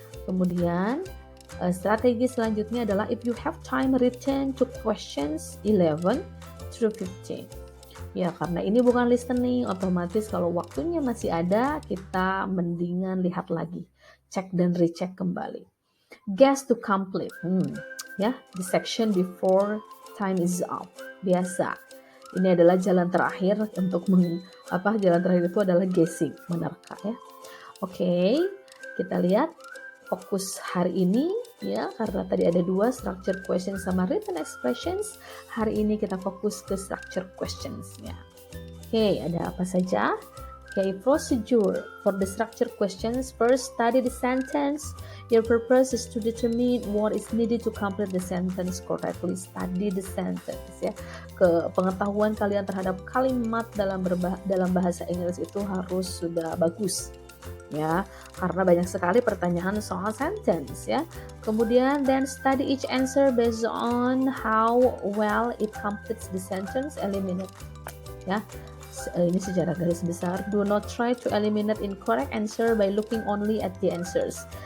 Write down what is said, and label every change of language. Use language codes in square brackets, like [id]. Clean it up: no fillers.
[id] Kemudian strategi selanjutnya adalah [en] if you have time return to questions 11 through 15. [id] Ya, karena ini bukan listening, otomatis kalau waktunya masih ada, kita mendingan lihat lagi, cek dan recheck kembali. [en] Guess to complete. Ya, the section before time is up. [id] Biasa. Ini adalah jalan terakhir untuk jalan terakhir itu adalah guessing, menerka ya. Oke, kita lihat fokus hari ini ya, karena tadi ada 2 structure questions sama written expressions. Hari ini kita fokus ke structure questions-nya. Oke, ada apa saja? [en] Oke, procedure for the structure questions. First, study the sentence. Your purpose is to determine what is needed to complete the sentence correctly. Study the sentence ya. [id] Pengetahuan kalian terhadap kalimat dalam bahasa Inggris itu harus sudah bagus. Ya, karena banyak sekali pertanyaan soal sentence ya. [en] Kemudian then study each answer based on how well it completes the sentence, eliminate ya. [id] Ini secara garis besar. [en] Do not try to eliminate incorrect answer by looking only at the answers.